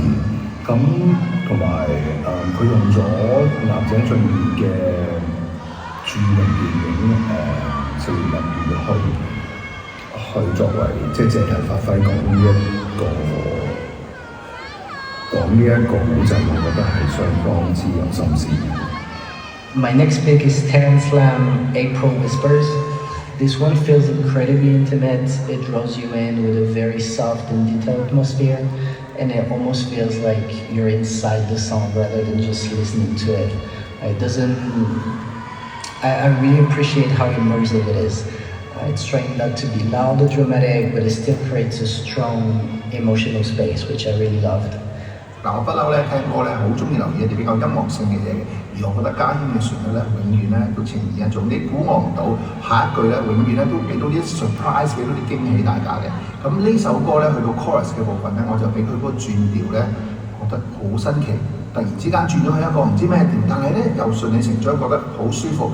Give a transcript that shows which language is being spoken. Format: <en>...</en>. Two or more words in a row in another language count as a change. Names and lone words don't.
<yue>咁同埋佢用咗岩井俊二嘅著名電影《少年人語》去作為即係借題發揮講呢一個古仔，我覺得係相當之有心思。</yue> <en>My next pick is Terrence Lam, April Whispers. This one feels incredibly intimate. It draws you in with a very soft and detailed atmosphere, and it almost feels like you're inside the song rather than just listening to it. It doesn't. I really appreciate how immersive it is. It's trying not to be loud or dramatic, but it still creates a strong emotional space, which I really loved.</en> <yue>我不嬲聽歌好中意留意一啲比較音樂性嘅嘢嘅，而我覺得家謙嘅旋律永遠都呈現一種你估我唔到，下一句永遠都俾到啲 surprise， 俾到啲驚喜大家嘅。咁呢首歌去到 chorus 嘅部分我就俾佢嗰個轉調覺得好新奇，突然之間轉咗去一個唔知咩調，但係又順理成章，覺得好舒服。</yue>